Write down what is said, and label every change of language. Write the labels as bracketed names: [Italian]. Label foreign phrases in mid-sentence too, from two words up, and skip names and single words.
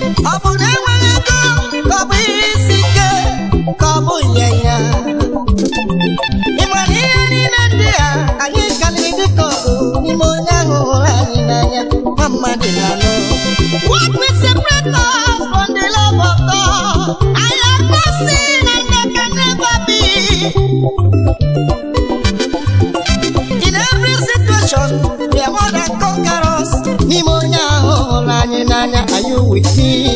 [Igbo] Ọ bụ na enweghị ego Ka ọ bụ isi ike, ka ọ bụ nyanya. Ị ma na ihe niile ndị a, anyị karịrị dịka ọgụ n'ime onye ahụ hụrụ anyị n'anya, nwa mmadụ na-anụ. [English] What will separate us from the love of God? I have not seen and there can never be. In every situation, we are more than conquerors. [Igbo] N'ime onye ahụ hụrụ anyị n'anya, [English] are you with me?